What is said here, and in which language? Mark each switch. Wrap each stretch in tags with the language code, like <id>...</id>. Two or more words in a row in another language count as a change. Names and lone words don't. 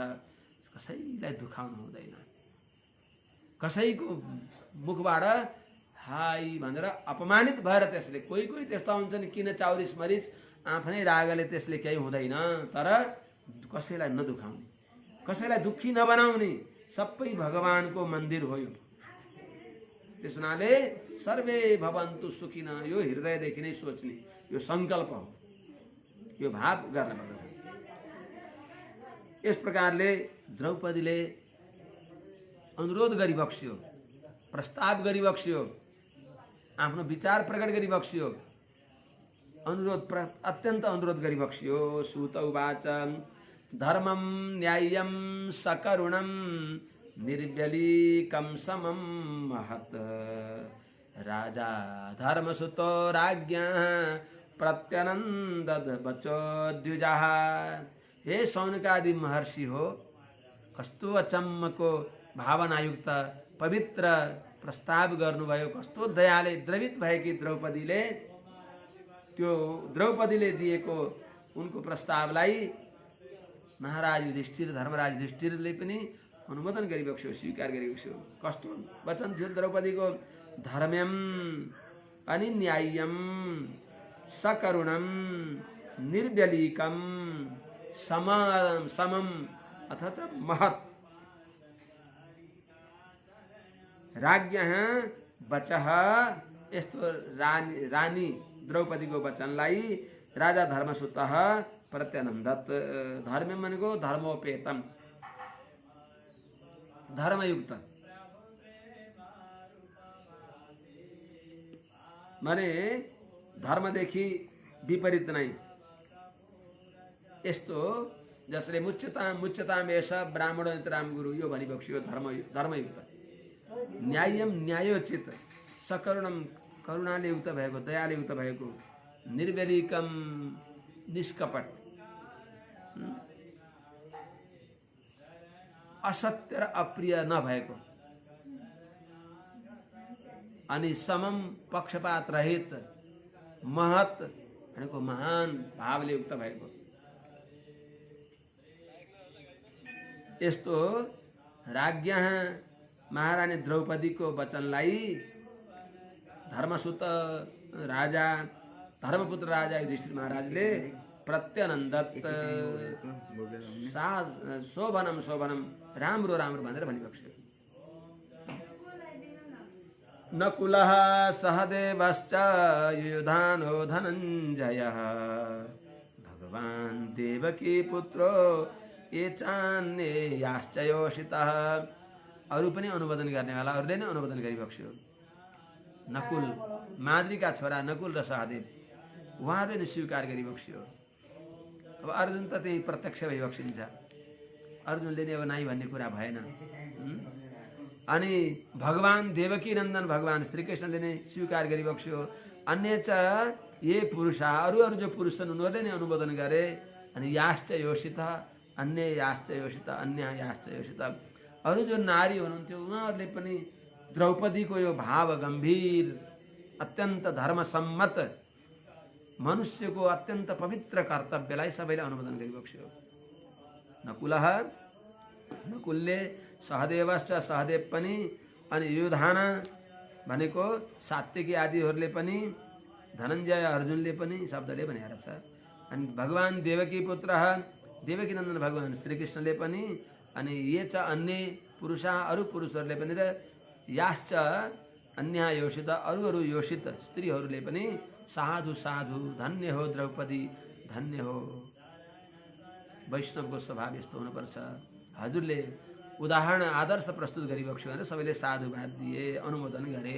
<ne>कसैलाई दुखाउनु हुँदैन, कसैको मुखबाट हाई भनेर अपमानित भएर त्यसले कोही त्यस्ता हुन्छन् किन चाउरिस मरिच आफ्नै रागले त्यसले केही हुँदैन, तर कसैलाई नदुखाउने, कसैलाई दुखी नबनाउने सबै भगवानको मन्दिर हो यो। त्यस हुनाले</ne> <sa>सर्वे भवन्तु सुखिन</sa> <ne>यो हृदयदेखि नै सोच्ने यो सङ्कल्प हो, यो भाव गर्न पर्दछ। यस प्रकारले द्रौपदीले अनुरोध गरी बक्स्यो, प्रस्ताव गरी बक्स्यो, आफ्नो विचार प्रकट गरी बक्स्यो, अत्यन्त अनुरोध गरी बक्स्यो।</ne> <sa>सूत उवाच धर्मं न्याय्यं सकरुणं निर्व्यलीकं समं महत् राजा धर्मसुतो राज्ञः प्रत्यनन्दद बचो द्विजः।</sa> <ne>हे सौनकादि महर्षि हो, कस्तो अचम्मको भावनायुक्त पवित्र प्रस्ताव गर्नुभयो, कस्तो दयाले द्रवित भएकी द्रौपदीले त्यो द्रौपदीले दिएको उनको प्रस्तावलाई महाराज युधिष्ठिर धर्मराज युधिष्ठिरले पनि अनुमोदन गरिबक्स्यो, स्वीकार गरिबक्स्यो। कस्तो वचन थियो द्रौपदीको,</ne> <sa>धर्म्यम अनि न्याय्यम सकरुणम निर्व्यलीकम समम अथच महत् राज्ञः वचः।</sa> <ne>यस्तो रानी द्रौपदीको वचनलाई राजा</ne> <sa>धर्मसुतः प्रत्यनन्दत।</sa> <ne>धर्म भनेको धर्मोपेतम, धर्मयुक्त माने धर्मदेखि विपरीत नै। यस्तो जसले</ne> <sa>मुच्यताम एष ब्राह्मणो नितराम गुरु</sa> <ne>यो भनिबक्स्यो, धर्मयुक्त। न्याय्यम न्यायोचित, सकरुणम करुणाले युक्त भएको, दयाले युक्त भएको, निर्व्यलीकम निष्कपट, असत्य र अप्रिय नभएको, अनि समम पक्षपात रहित, महत् भनेको महान भावले युक्त भएको। यस्तो राज्ञः महारानी द्रौपदीको वचनलाई धर्मसुत राजा धर्मपुत्र राजा युधिष्ठिर महाराजले प्रत्यनन्दत,</ne> <sa>शोभनम शोभनम</sa> <ne>राम्रो राम्रो भनेर भनिबक्स्यो।</ne> <sa>नकुलः सहदेवश्च युधानो धनञ्जयः भगवान् देवकी पुत्रो ये चान्ये याश्च योषितः।</sa> <ne>अरू पनि अनुमोदन गर्नेवाला अरूले नै अनुमोदन गरिबक्स्यो। नकुल माद्रीका छोरा नकुल र सहदेव उहाँले नै स्वीकार गरिबक्स्यो। अब अर्जुन त त्यही प्रत्यक्ष भइबक्सिन्छ, अर्जुनले नै अब नाइ भन्ने कुरा भएन। अनि भगवान देवकी नन्दन भगवान श्रीकृष्णले नै स्वीकार गरिबक्स्यो।</ne> <sa>अन्य च ये पुरुषा</sa> <ne>अरू जो पुरुष छन् उनीहरूले नै अनुमोदन गरे। अनि</ne> <sa>याश्च योषित अन्य याश्च योषित अन्य याश्च योषित</sa> <ne>अरू जो नारी हुनुहुन्थ्यो उहाँहरूले पनि द्रौपदीको यो भाव गम्भीर अत्यन्त धर्मसम्मत मनुष्यको अत्यन्त पवित्र कर्तव्यलाई सबैले अनुमोदन गरिबक्स्यो। नकुलले सहदेवश्च सहदेव पनि अनि युधान भनेको सात्विकी आदिहरूले पनि धनञ्जय अर्जुनले पनि शब्दले भनेर छ। अनि भगवान देवकी पुत्र देवकी नन्दन भगवान श्रीकृष्णले पनि अनि</ne> <sa>ये च अन्य पुरुषा</sa> <ne>अरू पुरुषहरूले पनि र</ne> <sa>याश्च अन्य योषित</sa> <ne>अरू योषित स्त्रीहरूले पनि साधु साधु धन्य हो द्रौपदी धन्य हो। वैष्णवको स्वभाव यस्तो हुनुपर्छ। हजुरले उदाहरण आदर्श प्रस्तुत गरिबक्स्यो भनेर सबैले साधुवाद दिए, अनुमोदन गरे।</ne>